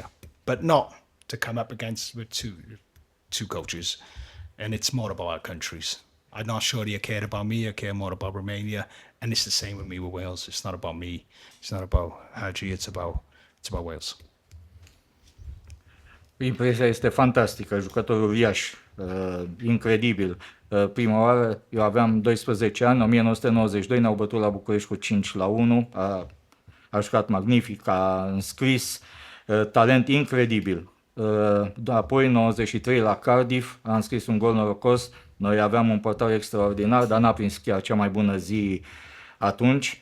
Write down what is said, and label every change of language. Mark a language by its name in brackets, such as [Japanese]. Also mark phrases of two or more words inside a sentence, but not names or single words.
[English] But not to come up against with two coaches. And it's more about our countries. I'm not sure he cared about me. I care more about Romania. And it's the same with me with Wales. It's not about me. It's not about Hagi. It's about Wales. [Romanian] Impresia este fantastică, jucător uriaș, incredibil. Prima oară, eu aveam 12 ani, 1992, ne-au bătut la București cu 5-1, a jucat magnific, a înscris, talent incredibil. Apoi, 93, la Cardiff, a înscris un gol norocos, noi aveam un portar extraordinar, dar n-a prins chiar cea mai bună zi atunci.